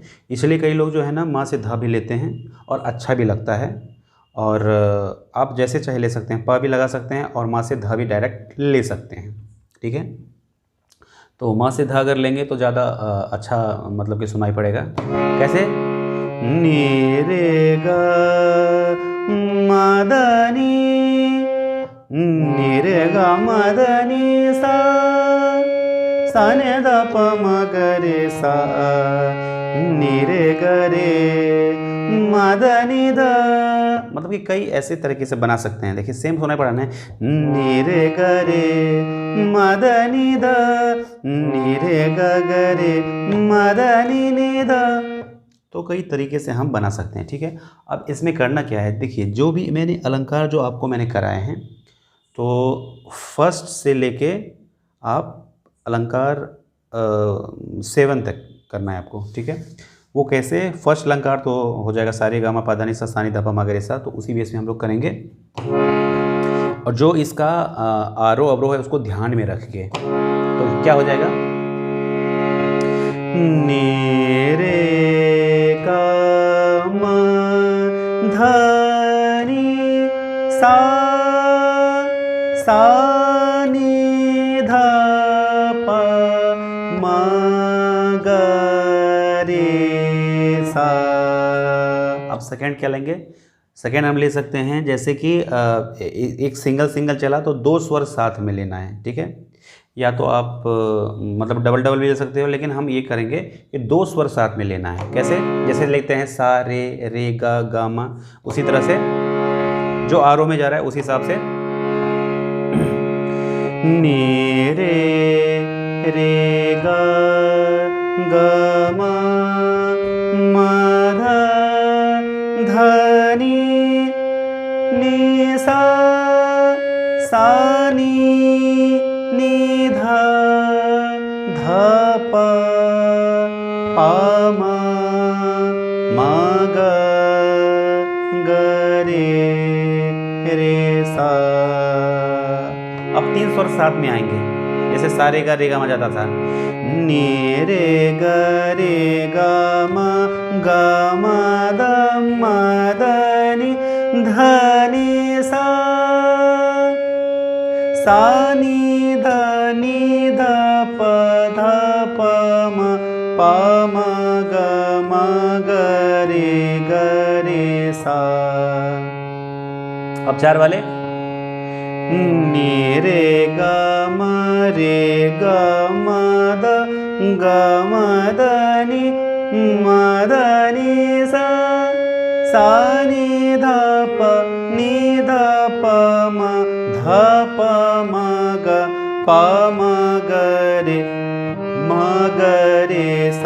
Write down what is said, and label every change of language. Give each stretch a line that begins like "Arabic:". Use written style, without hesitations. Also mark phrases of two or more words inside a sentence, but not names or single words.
Hindi: इसलिए कई लोग जो है ना माँ से ध भी लेते हैं और अच्छा भी लगता है। और आप जैसे चाहे ले सकते हैं, प भी लगा सकते हैं और माँ से ध भी डायरेक्ट ले सकते हैं, ठीक है? तो माँ से ध अगर लेंगे तो ज़्यादा अच्छा मतलब कि सुनाई पड़ेगा। कैसे? नी रे ग मा ध नी रे ग मा ध नि सा सा ने ध प म ग रे सा नी रे ग रे मा ध नि ध। मतलब कि कई ऐसे तरीके से बना सकते हैं। देखिए सेम सुनाई पड़ा ना, नी रे ग रे मा ध नि ध नी रे ग ग रे मा ध नि ध। तो कई तरीके से हम बना सकते हैं, ठीक है? अब इसमें करना क्या है, देखिए जो भी मैंने अलंकार जो आपको मैंने कराए हैं, तो फर्स्ट से लेके आप अलंकार 7 तक करना है आपको, ठीक है? वो कैसे? फर्स्ट अलंकार तो हो जाएगा सारेगामा पा धा नि सा सा नि ध प म ग रे सा, तो उसी बेस में हम लोग करेंगे। और जो इसका आरोह अवरोह है उसको ध्यान में रख के, तो क्या हो जाएगा? नी रे गा मा धा नी सा सा नी ध प म ग रे सा। अब सेकेंड क्या लेंगे? सेकेंड हम ले सकते हैं जैसे कि एक सिंगल चला तो दो स्वर साथ में लेना है, ठीक है। या तो आप मतलब डबल डबल भी ले सकते हो, लेकिन हम ये करेंगे कि दो स्वर साथ में लेना है। कैसे? जैसे लेते हैं सा रे गा गा मा, उसी तरह से जो आरोह में जा रहा है उसी हिसाब से नी रे गा गा मा मा धा धा नी सा सा नी धा धा प मा ग रे सा। अब तीन स्वर साथ में आएंगे, जैसे सा रे गा मा जाता था, नी रे गा मा द नी धा नी सा सा नी ध प म ग रे सा। अब चार वाले नी रे गा म द नी सा सा नी ध प म ध प म ग रे सा।